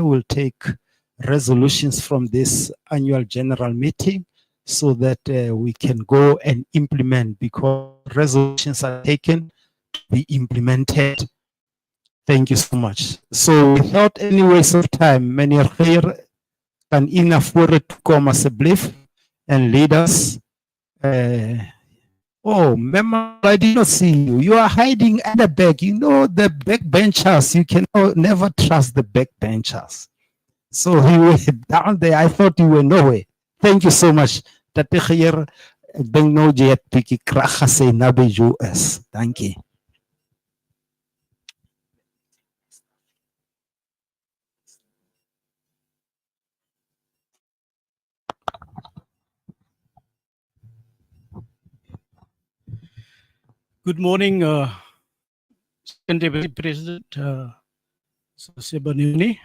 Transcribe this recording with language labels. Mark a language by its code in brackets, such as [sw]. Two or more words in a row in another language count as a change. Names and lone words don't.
[en] We'll take resolutions from this annual general meeting so that we can go and implement, because resolutions are taken to be implemented. Thank you so much. So without any waste of time, [af] Meneer Khayer kan u na vore toe kom asseblief [en] and lead us. Oh, Mema, I did not see you. You are hiding at the back. You know the backbenchers. You can never trust the backbenchers. So you were down there. I thought you were nowhere. Thank you so much. Tate Khayer, [af] ek dink nou jy het bietjie krag gesê na by jou is. Dankie. [en] Good morning, Second Deputy President Sebanuni.